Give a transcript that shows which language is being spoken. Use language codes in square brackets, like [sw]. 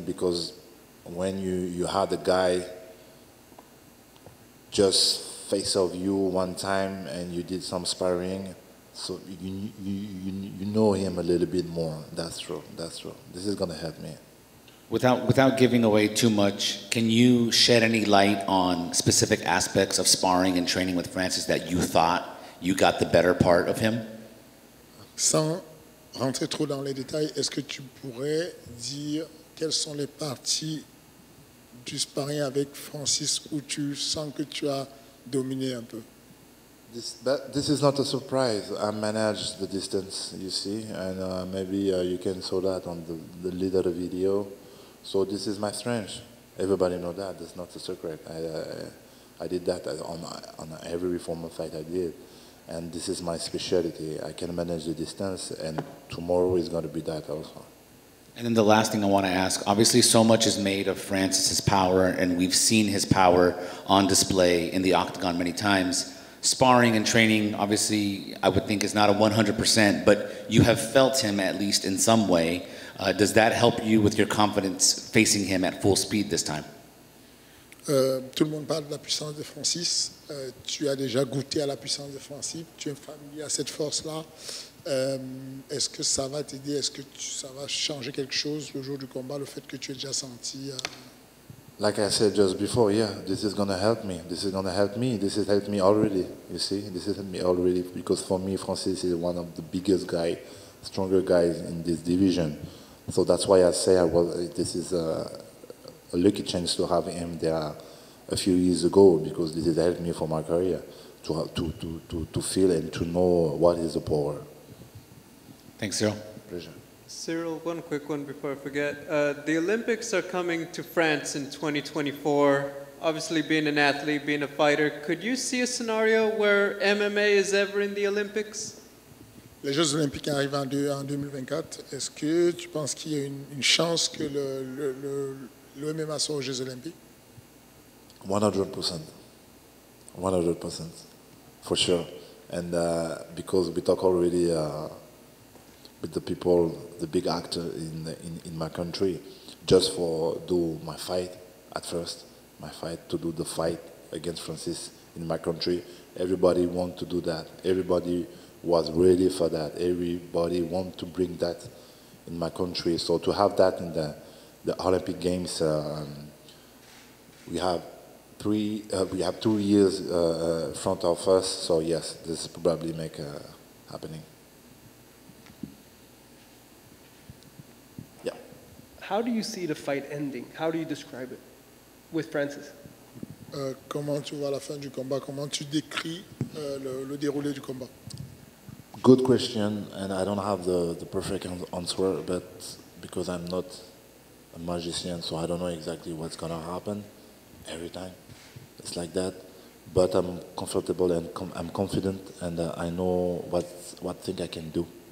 [en] Because when you had a guy just face off you one time and you did some sparring, so you know him a little bit more. That's true. That's true. This is gonna help me. Without giving away too much, can you shed any light on specific aspects of sparring and training with Francis that you thought you got the better part of him? [fr] Sans rentrer trop dans les détails, est-ce que tu pourrais dire quelles sont les parties du sparring avec Francis où tu sens que tu as dominé un peu? [en] This is not a surprise. I managed the distance, you see, and maybe you can saw that on the leader video. So this is my strength. Everybody know that. That's not a secret. I did that on every reformer fight I did. And this is my specialty. I can manage the distance, and tomorrow is going to be that also. And then the last thing I want to ask, obviously so much is made of Francis's power, and we've seen his power on display in the octagon many times. Sparring and training, obviously, I would think is not a 100%, but you have felt him at least in some way. Does that help you with your confidence facing him at full speed this time? [fr] Tout le monde parle de la puissance de Francis. Tu as déjà goûté à la puissance de Francis. Tu es familier à cette force-là. Est-ce que ça va t'aider? Est-ce que ça va changer quelque chose le jour du combat, le fait que tu aies déjà senti? [en] Like I said just before, yeah, this is gonna help me. This is gonna help me. This has helped me already. You see, this has helped me already because for me, Francis is one of the biggest guys, stronger guys in this division. So that's why I say this is a lucky chance to have him there a few years ago, because this has helped me for my career to feel and to know what is the power. Thanks, Ciryl. Pleasure. Ciryl, one quick one before I forget. The Olympics are coming to France in 2024. Obviously, being an athlete, being a fighter, could you see a scenario where MMA is ever in the Olympics? [fr] Les Jeux Olympiques arrivent en 2024. Est-ce que tu penses qu'il y a une chance que le MMA soit aux Jeux Olympiques? [en] 100%. 100%. For sure. And because we talk already with the people, the big actor in my country, just for do my fight at first, to do the fight against Francis in my country. Everybody want to do that. Everybody was ready for that. Everybody want to bring that in my country. So to have that in the Olympic Games, we have 2 years front of us. So yes, this is probably make happening. Yeah. How do you see the fight ending? How do you describe it with Francis? [fr] Comment tu vois la fin du combat? Comment tu décris le déroulé du combat? [en] Good question, and I don't have the perfect answer, but because I'm not a magician, so I don't know exactly what's gonna happen every time. It's like that, but I'm comfortable and I'm confident, and I know what thing I can do.